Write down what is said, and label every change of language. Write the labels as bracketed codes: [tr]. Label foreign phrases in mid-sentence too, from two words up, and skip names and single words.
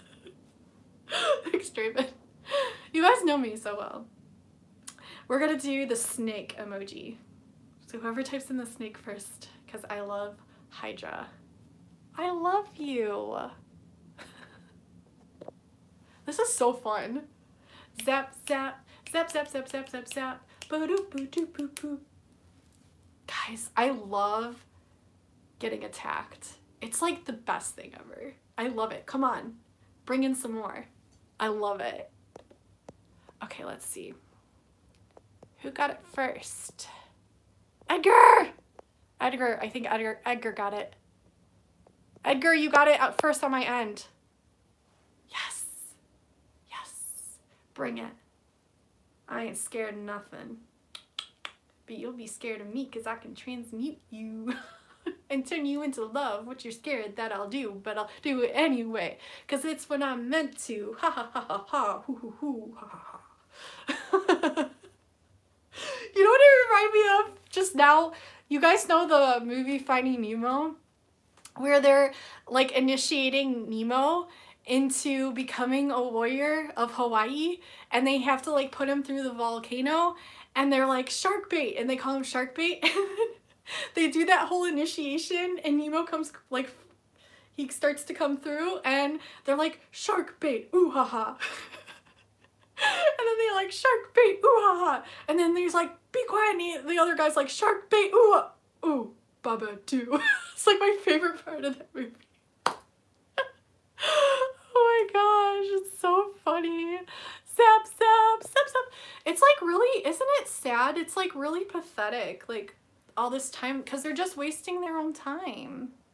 [en] Extreme. You guys know me so well. We're gonna do the snake emoji. So whoever types in the snake first, because I love Hydra. I love you. This is so fun. Zap, zap, zap, zap, zap, zap, zap, zap. Boo-doo-boo-doo-boo-boo. Guys, I love getting attacked. It's like the best thing ever. I love it. Come on, bring in some more. I love it. Okay, let's see. Who got it first? Edgar! Edgar, I think Edgar got it. Edgar, you got it at first on my end. Yes. Yes. Bring it. I ain't scared of nothing. But you'll be scared of me because I can transmute you and turn you into love. What you're scared that I'll do, but I'll do it anyway. Because it's what I'm meant to. Ha ha ha ha ha. Hoo hoo hoo. Ha ha ha. You know what it reminded me of just now? You guys know the movie Finding Nemo? Where they're like initiating Nemo into becoming a warrior of Hawaii, and they have to like put him through the volcano, and they're like shark bait, and they call him shark bait. They do that whole initiation, and Nemo comes like, he starts to come through, and they're like shark bait, ooh ha ha. And then they like shark bait, ooh ha ha. And then there's like, be quiet, and the other guy's like shark bait, ooh ah. Ooh, Baba too. It's like my favorite part of that movie. Oh my gosh, it's so funny. Zap, zap, zap, zap. It's like really, isn't it sad? It's like really pathetic, like all this time, because they're just wasting their own time.